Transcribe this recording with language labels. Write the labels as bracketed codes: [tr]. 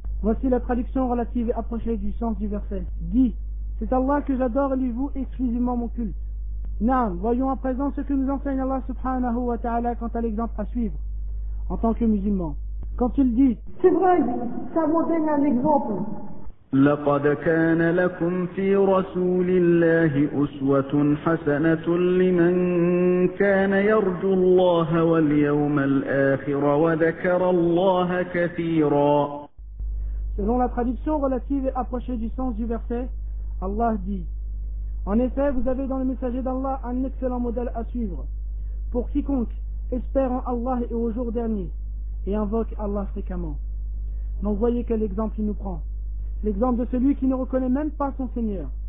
[fr] Voici la traduction relative et approchée du sens du verset. Dis, c'est Allah que j'adore et lui voue exclusivement mon culte. Naam, voyons à présent ce que nous enseigne Allah subhanahu wa ta'ala quant à l'exemple à suivre en tant que musulman. Quand il dit, c'est vrai, ça vous donne un exemple. [ar] لقد كان لكم في رسول الله أسوة حسنة لمن كان يرجو الله واليوم الآخر وذكر الله كثيرا. [fr] Selon la traduction relative et approchée du sens du verset, Allah dit: En effet, vous avez dans le messager d'Allah un excellent modèle à suivre pour quiconque espère en Allah et au jour dernier et invoque Allah fréquemment. Donc voyez quel exemple il nous prend. L'exemple de celui qui ne reconnaît même pas son Seigneur.